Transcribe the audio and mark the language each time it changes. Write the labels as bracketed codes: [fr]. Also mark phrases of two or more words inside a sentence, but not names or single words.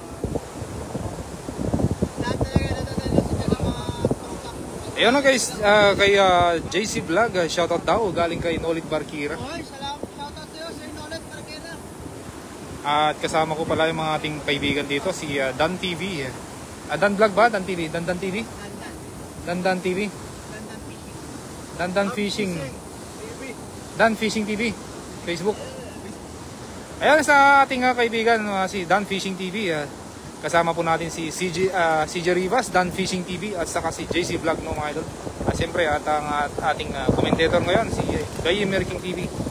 [tl] Lahat talaga nadadala sa mga tropa. Ayun na guys, kay JC Vlog, shoutout daw, galing kay Nolit Barkira. Oy, salamat. Shoutout sa'yo, Sir Nolan Marquera. At kasama ko pala yung mga ating kaibigan dito, si Dan TV. Dan Vlog ba? Dan TV? Dan TV? Dandan. Dan TV? Dandan Dan Fishing. Fishing. Dan Fishing TV. Facebook. Ayan sa ating kaibigan, si Dan Fishing TV. Kasama po natin si CJ Rivas, Dan Fishing TV, at saka si JC Vlog, no, mga idol. At siyempre, at ang ating commentator ngayon, si Guy Merking TV.